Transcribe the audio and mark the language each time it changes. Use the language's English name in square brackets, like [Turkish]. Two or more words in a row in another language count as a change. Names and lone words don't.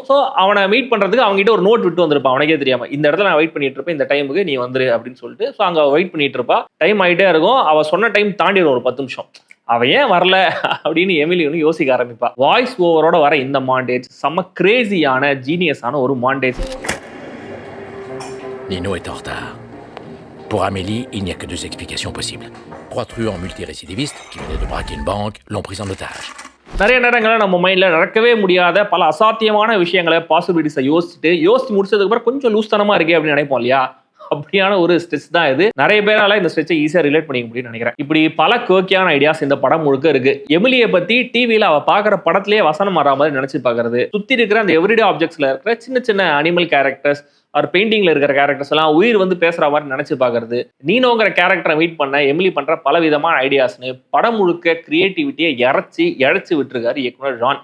[Tamil] ஸோ அவனை மீட் பண்றதுக்கு அவங்ககிட்ட ஒரு நோட் விட்டு வந்திருப்பான். அவனுக்கே தெரியாம இந்த இடத்துல நான் வெயிட் பண்ணிட்டு இருப்பேன், இந்த டைமுக்கு நீ வந்துரு அப்படின்னு சொல்லிட்டு. ஸோ அங்க வெயிட் பண்ணிட்டு இருப்பா. டைம் ஆகிட்டே இருக்கும். அவ சொன்ன டைம் தாண்டிடும் ஒரு 10 நிமிஷம். அவ ஏன் வரல அப்படின்னு எமிலி ஒன்று யோசிக்க ஆரம்பிப்பா. [English] voice over [Tamil] வர இந்த மாண்டேஜ் செம்ம கிரேசியான, ஜீனியஸான ஒரு மாண்டேஜ். [French] Nino est en retard. Pour Amélie, il n'y a que 2 explications possibles. 3 truands multirécidivistes qui venaient de braquer une banque l'ont prise en otage. [Tamil] நிறைய நேரங்களில் நம்ம மைண்டில் நடக்கவே முடியாத பல அசாத்தியமான விஷயங்களை, பாசிபிலிட்டிஸை யோசிச்சு முடிச்சதுக்கு அப்புறம் கொஞ்சம் லூஸ்தனமா இருக்கே அப்படின்னு நினைப்போம் இல்லையா? அப்படியான ஒரு ஸ்ட்ரெச் தான் இது. நிறைய பேரால இந்த ஸ்ட்ரெச்சை ஈஸியா ரிலேட் பண்ணிக்க முடியும்னு நினைக்கிறேன். இப்படி பல குவர்க்கியான ஐடியாஸ் இந்த படம் முழுக்க இருக்கு. எமிலியை பத்தி டிவியில அவ பாக்குற படத்திலேயே வசனம் வர மாதிரி நினைச்சு பாக்குறது, சுத்தி இருக்கிற அந்த [English] everyday objects [Tamil] இருக்கிற சின்ன சின்ன [English] animal characters, [Tamil] அவர் பெயிண்டிங்ல இருக்கிற கேரக்டர்ஸ் எல்லாம் உயிர் வந்து பேசுற மாதிரி நினைச்சு பாக்குறது, நீனோங்கிற கேரக்டரை மீட் பண்ண எமிலி பண்ற பல விதமான ஐடியாஸ்னு படம் முழுக்க கிரியேட்டிவிட்டியை இழைச்சு விட்டுருக்காரு இயக்குனர் ஜான்.